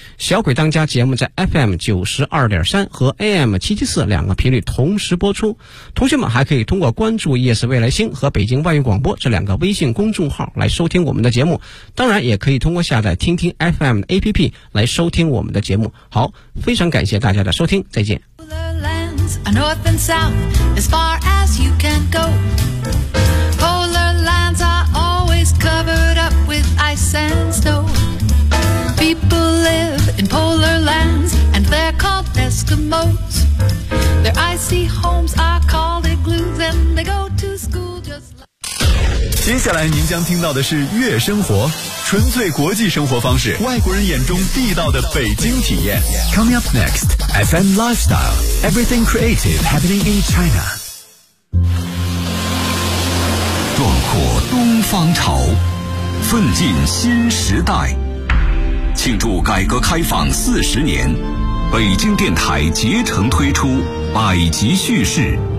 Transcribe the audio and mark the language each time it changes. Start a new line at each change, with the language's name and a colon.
Chinese: 小鬼当家节目在 FM92.3 和 AM774 两个频率同时播出，同学们还可以通过关注夜市未来星和北京外语广播这两个微信公众号来收听我们的节目，当然也可以通过下载听听 FM 的 APP 来收听我们的节目。好，非常感谢大家的收听，再见。
English: A north and south, as far as you can go. Polar lands are always covered up with ice and snow. People live in polar lands, and they're called Eskimos. Their icy homes are called igloos, and they go to school just like...
Chinese: 接下来您将听到的是月生活，纯粹国际生活方式，外国人眼中地道的北京体验。
English: Coming up next, FM Lifestyle, Everything Creative Happening in China.
Chinese: 壮阔东方潮，奋进新时代，庆祝改革开放40年，北京电台竭诚推出百集叙事。